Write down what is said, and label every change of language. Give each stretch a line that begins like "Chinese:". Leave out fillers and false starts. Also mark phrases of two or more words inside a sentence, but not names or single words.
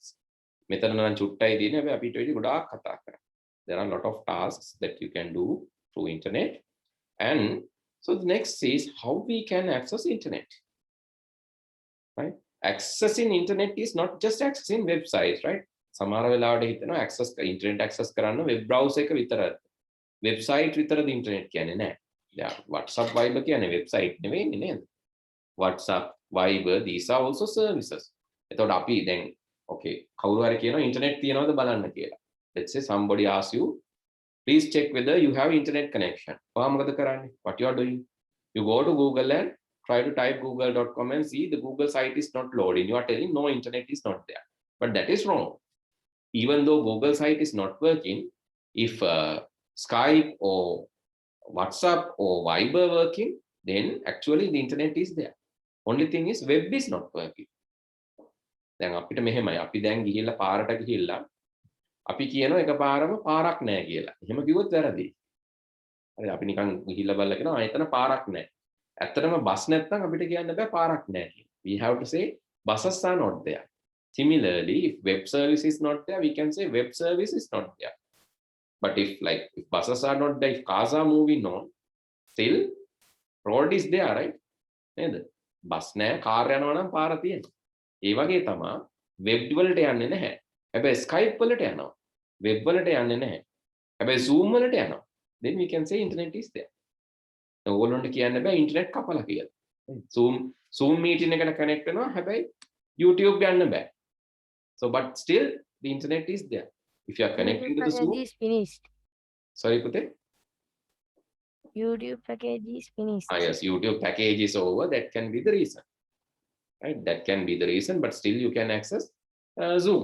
English: There are a lot of tasks that you can do through internet. And so the next is how we can access internet. Right? Accessing internet is not just accessing websites, right?
Sinhala: සමහර වෙලාවට හිතනවා
English: access internet access
Sinhala: කරන්න
English: web browser
Sinhala: එක විතරයි. website විතරද internet කියන්නේ නැහැ. WhatsApp Viber කියන්නේ website නෙවෙයිනේ නේද?
English: WhatsApp, Viber, these are also services.
Sinhala: එතකොට අපි දැන් okay කවුරු හරි කියනවා internet තියනවද බලන්න කියලා.
English: Let's say somebody asks you, please check whether you have internet connection.
Sinhala: ඔයා මොකද කරන්නේ?
English: What you are doing? You go to Google and try to type google.com and see the Google site is not loading. You are telling no, internet is not there. But that is wrong. Even though Google site is not working, if Skype or WhatsApp or Viber working, then actually the internet is there. Only thing is web is not working.
Sinhala: දැන් අපිට මෙහෙමයි අපි දැන් ගිහිල්ලා පාරට ගිහිල්ලා අපි කියනවා එකපාරම පාරක් නැහැ කියලා. එහෙම කිව්වොත් වැරදි. හරි අපි නිකන් ගිහිල්ලා බලලා කියනවා ආයතන පාරක් නැහැ. ඇත්තටම බස් නැත්නම් අපිට කියන්න බෑ පාරක් නැහැ කියලා.
English: We have to say buses are not there. Similarly, if web service is not there, we can say web service is not there. But if buses are not there, if cars are moving on, still road is there, right?
Sinhala: නේද? බස් නැහැ, කාර් යනවා නම් පාර තියෙනවා. ඒ වගේ තමයි වෙබ් වලට යන්නේ නැහැ. හැබැයි Skype වලට යනවා. වෙබ් වලට යන්නේ නැහැ. හැබැයි Zoom වලට යනවා.
English: Then we can say internet is there.
Sinhala: ඕගොල්ලන්ට කියන්න බෑ internet කපලා කියලා. Zoom meeting එකට connect වෙනවා. හැබැයි YouTube යන්න බෑ.
English: So but still the internet is there. If you are connecting to the Zoom. is finished. Sorry, Pute? YouTube package is finished. Yes, YouTube package is over. That can be the reason. Right? That can be the reason, but still you can access Zoom.